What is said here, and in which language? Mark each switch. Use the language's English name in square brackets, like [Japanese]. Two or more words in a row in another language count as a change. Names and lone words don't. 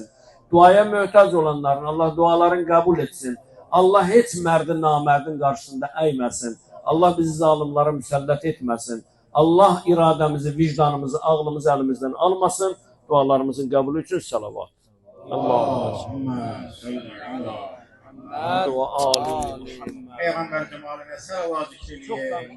[Azerbaijani] Duaya möhtac olanların Allah dualarını qəbul etsin. Allah heç mərdi namərdin qarşısında əyməsin. Allah bizi zalimlara müsəllət etməsin. Allah iradəmizi, vicdanımızı, ağlımızı əlimizdən almasın. Dualarımızın qəbulü üçün salavat. [Arabic] اللهم صل على محمد و آل محمد. [Turkish] Peygamber cemaline salavat-ı